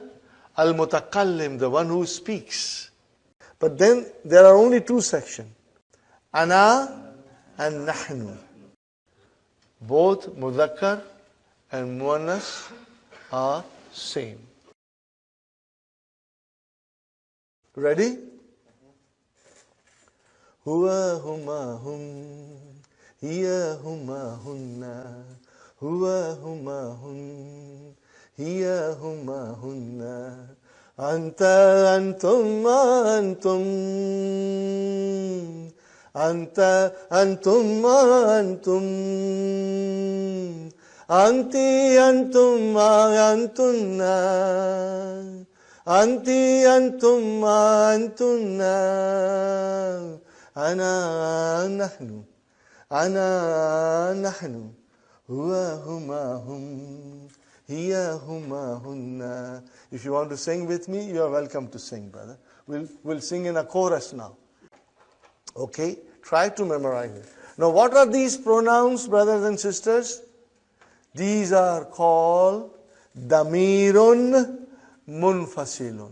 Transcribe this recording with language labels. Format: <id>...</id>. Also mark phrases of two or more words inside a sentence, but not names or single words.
<en>Al-mutakallim, the one who speaks. But then there are only two sections.</en> <ar>Ana and nahnu.</ar> <en>Both mudhakkar and muannas are same. Ready?</en> <ar>هو هما هم. هي هما هن. هو هما هن. هي هما هن. أنت أنتم أنتم. أنت أنتم أنتم. أنتِ أنتم أنتن. أنتِ أنتم أنتن. أنا نحن. أنا نحن. هو هما هم. هي هما هن.</ar> <en>If you want to sing with me, you are welcome to sing, brother. We'll sing in a chorus now. Okay? Try to memorize it. Now, what are these pronouns, brothers and sisters? These are called</en> <ar>ضمير منفصل.</ar>